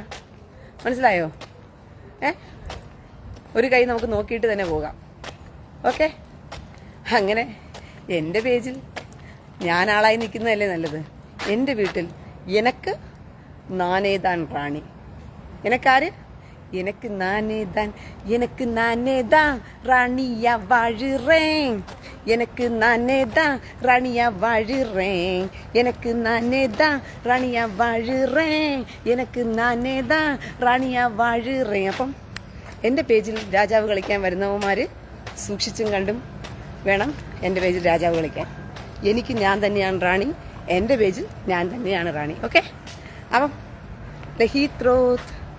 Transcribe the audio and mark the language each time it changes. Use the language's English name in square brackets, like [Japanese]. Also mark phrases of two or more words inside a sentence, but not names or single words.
[Malayalam] മനസ്സിലായോ? ഒരു കൈ നമുക്ക് നോക്കിയിട്ട് തന്നെ പോകാം. ഓക്കെ, അങ്ങനെ എൻ്റെ പേജിൽ ഞാൻ ആളായി നിൽക്കുന്നതല്ലേ നല്ലത്. എൻ്റെ വീട്ടിൽ [Tamil] எனக்கு நானேதான் ராணி. എനക്കാര്? எனக்கு நானே தான் ராணியா வாழுறேன். எனக்கு நானே தான் ராணியா வாழுறேன். எனக்கு நானே தான் ராணியா വാഴുറേൻ. எனக்கு நானே தான் ராணியா வாழுறேன். [Malayalam] അപ്പം എൻ്റെ പേജിൽ രാജാവ് കളിക്കാൻ വരുന്നവന്മാർ സൂക്ഷിച്ചും കണ്ടും വേണം എൻ്റെ പേജിൽ രാജാവ് കളിക്കാൻ. എനിക്ക് ഞാൻ തന്നെയാണ് റാണി, എൻ്റെ പേജിൽ ഞാൻ തന്നെയാണ് റാണി. ഓക്കെ, അപ്പം ലഹീത്രോത്ത്.